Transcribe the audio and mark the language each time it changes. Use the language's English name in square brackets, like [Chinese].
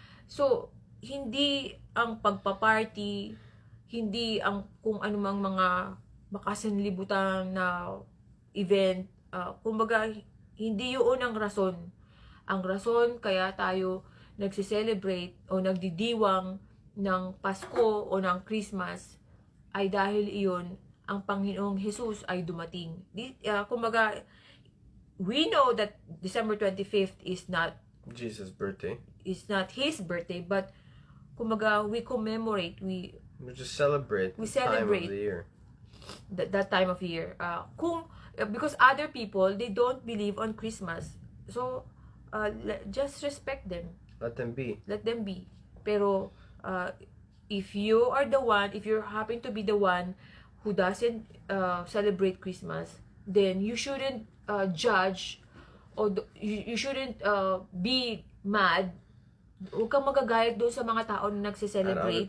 [Filipino] So, hindi ang pagpaparty, hindi ang kung anumang mga makasanlibutan na event, kumbaga, hindi yun ang rason. Ang rason kaya tayo nagse-celebrate o nagdidiwang ng Pasko o ng Christmas ay dahil iyon ang Panginoong Jesus ay dumating. [English] Kumbaga, we know that December 25th is not Jesus' birthday. It's not His birthday, but kumbaga, we commemorate, we just celebrate the time of the year. That time of year. Because other people, they don't believe on Christmas. So, just respect them. Let them be. Let them be. Pero, if you happen to be the one who doesn't celebrate Christmas, then you shouldn't judge, or you shouldn't be mad. [Filipino] Huwag kang magagalit doon sa mga tao na nagse-celebrate.